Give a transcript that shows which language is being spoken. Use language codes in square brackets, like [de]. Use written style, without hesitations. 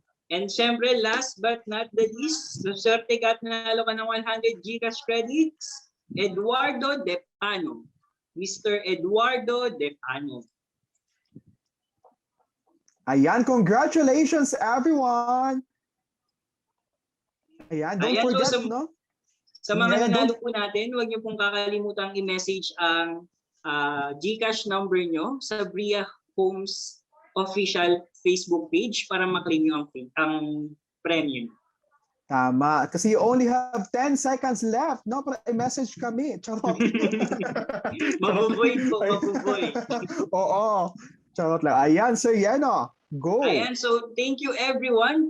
[tl] And syempre, [en] last but not the least, [tl] swerte ka at nanalo ka ng 100 GCash credits, Eduardo Depano. Mr. Eduardo Depano. [en] Ayan, congratulations everyone. Ayan, don't forget, so, no? [tl] Sa mga nanalo po natin, huwag niyo pong kakalimutang i-message ang GCash number nyo sa Bria Homes official Facebook page para maklaim nyo ang premium. Tama. [en] Kasi you only have 10 seconds left, no? [tl] Para i-message kami. Charot. Mabuboy po, mabuboy. Oo. Charot lang. Ayan, Sir Yeno. Go. [en] Ayan, so thank you everyone.